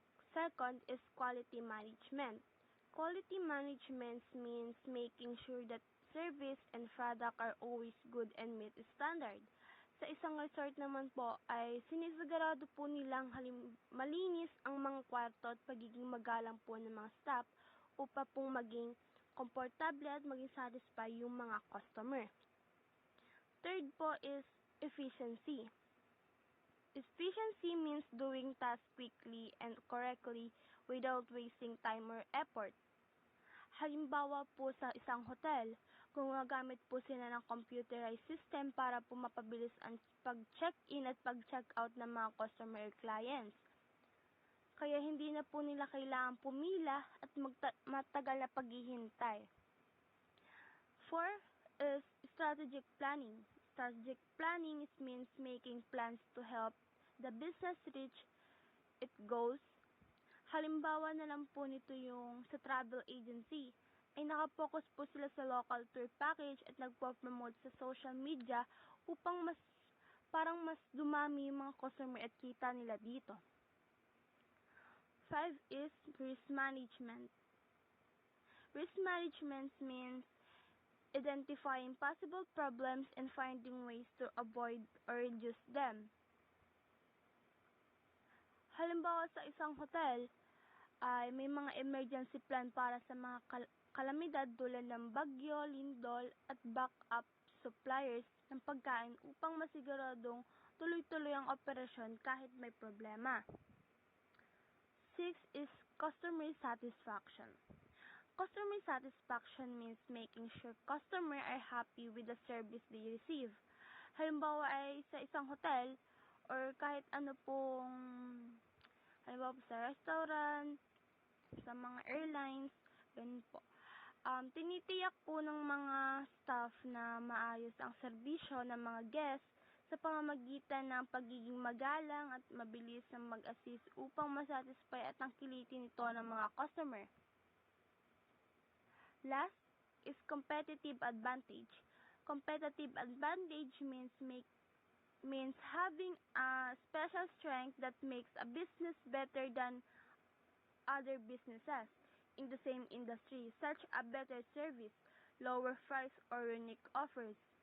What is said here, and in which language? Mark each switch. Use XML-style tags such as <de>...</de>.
<en>Second is quality management. Quality management means making sure that service and product are always good and meet standard.</en> <tl>Sa isang resort naman po ay sinisigurado po nilang malinis ang mga kwarto at pagiging magalang po ng mga staff upang pong maging komportable at maging satisfy yung mga customer.</tl> <en>Third po is efficiency. Efficiency means doing tasks quickly and correctly without wasting time or effort.</en> <tl>Halimbawa po sa isang hotel, gumagamit po sila ng computerized system para po mapabilis ang pag-check-in at pag-check-out ng mga customer or clients. Kaya hindi na po nila kailangan pumila at matagal na paghihintay.</tl> <en>Fourth is strategic planning. Strategic planning means making plans to help the business reach its goals.</en> <tl>Halimbawa na lang po nito yung sa travel agency ay nakapokus po sila sa local tour package at nagpo-promote sa social media upang mas dumami yung mga customer at kita nila dito.</tl> <en>5 is risk management. Risk management means identifying possible problems and finding ways to avoid or reduce them.</en> <tl>Halimbawa sa isang hotel ay may mga emergency plan para sa mga kalamidad tulad ng bagyo, lindol at backup suppliers ng pagkain upang masiguradong tuloy-tuloy ang operasyon kahit may problema.</tl> <en>6 is customer satisfaction. Customer satisfaction means making sure customers are happy with the service they receive.</en> <tl>Halimbawa ay sa isang hotel or kahit ano pong halimbawa po sa restaurant, sa mga airlines, ganun po. Tinitiyak po ng mga staff na maayos ang serbisyo ng mga guests sa pamamagitan ng pagiging magalang at mabilis na mag-assist upang masatisfy at tangkilitin ito ng mga customer.</tl> <en>Last is competitive advantage. Competitive advantage means having a special strength that makes a business better than other businesses in the same industry, such a better service, lower price, or unique offers.</en>